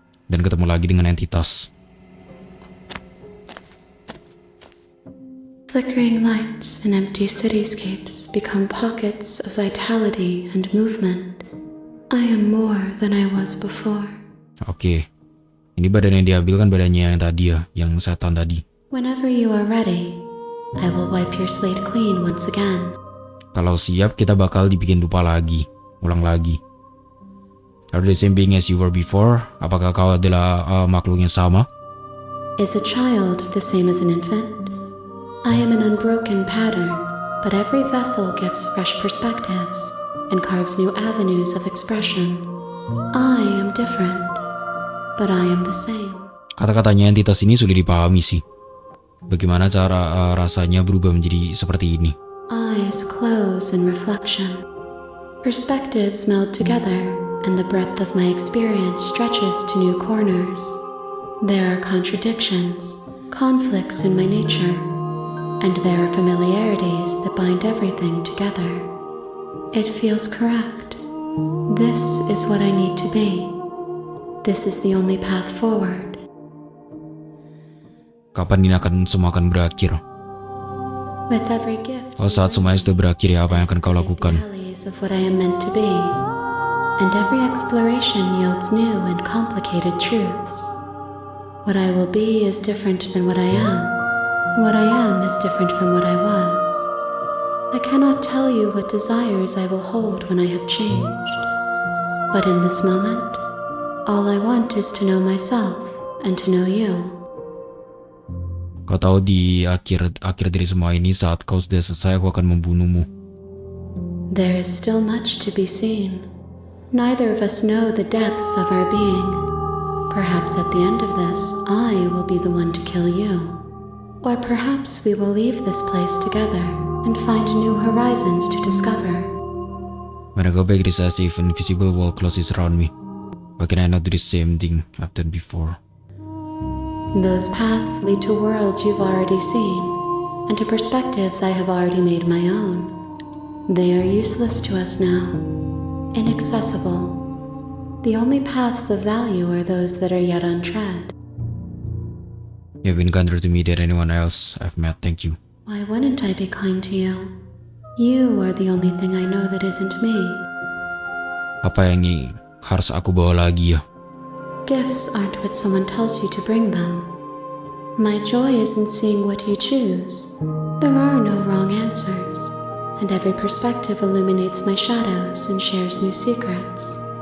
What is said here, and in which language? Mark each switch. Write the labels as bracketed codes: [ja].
[id] dan ketemu lagi dengan entitas. [en] Flickering lights in empty cityscapes become pockets of vitality and movement. I am more than I was before. [id] Oke. Ini badan yang diambil kan badannya yang tadi ya, yang setan tadi. [en] Whenever you are ready, I will wipe your slate clean once again. [id] Kalau siap, kita bakal dibikin lupa lagi, ulang lagi. [en] Are the same being as you were before? [id] Apakah kau adalah makhluk yang sama? [en] Is a child the same as an infant? I am an unbroken pattern, but every vessel gives fresh perspectives and carves new avenues of expression. I am different, but I am the same. [id] Kata-katanya entitas ini sudah dipahami sih. Bagaimana cara rasanya berubah menjadi seperti ini? [en] Eyes close in reflection. Perspectives meld together, and the breadth of my experience stretches to new corners. There are contradictions, conflicts in my nature, and there are familiarities that bind everything together. It feels correct. This is what I need to be. This is the only path forward. [id] Kapan ini semua akan berakhir? [en] With every gift, [id] Saat semuanya sudah berakhir, ya apa yang akan kau lakukan? [en] of what I am meant to be, and every exploration yields new and complicated truths. What I will be is different than what I am, and what I am is different from what I was. I cannot tell you what desires I will hold when I have changed, but in this moment, all I want is to know myself and to know you. [id] Kau tahu di akhir dari semua ini, saat kau sudah selesai, aku akan membunuhmu. [en] There is still much to be seen. Neither of us know the depths of our being. Perhaps at the end of this, I will be the one to kill you. Or perhaps we will leave this place together and find new horizons to discover. When I go back, it is as if an invisible wall closes around me. But can I not do the same thing I've done before? Those paths lead to worlds you've already seen, and to perspectives I have already made my own. They are useless to us now, inaccessible. The only paths of value are those that are yet untread. You've been kinder to me than anyone else I've met, thank you. Why wouldn't I be kind to you? You are the only thing I know that isn't me. [id] Apa yang ini harus aku bawa lagi ya? [en] Gifts aren't what someone tells you to bring them. My joy is in seeing what you choose. There are no wrong answers, and every perspective illuminates my shadows and shares new secrets.